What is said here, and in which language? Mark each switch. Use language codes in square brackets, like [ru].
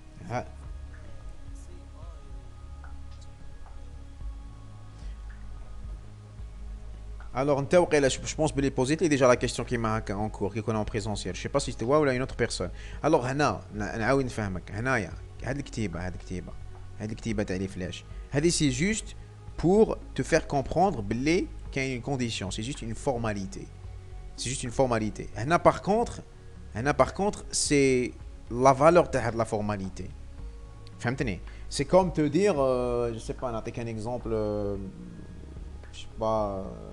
[fr] Ah. Alors, je pense que je poser déjà la question qui m'a en cours, qui est en présentiel. Je ne sais pas si c'était moi ou une autre personne. [ar] Alors, هنا نعاود نفهمك. هنايا هذه الكتيبة تاع لي فلاش. [fr] هذه c'est juste pour te faire comprendre [ar] بلي [fr] qu'il y a une condition. C'est juste une formalité. C'est juste une formalité. هنا par contre, c'est la valeur de la formalité. [ar] فهمتني؟ [fr] C'est comme te dire, je sais pas, [ar] نعطيك [fr] un exemple, je sais pas.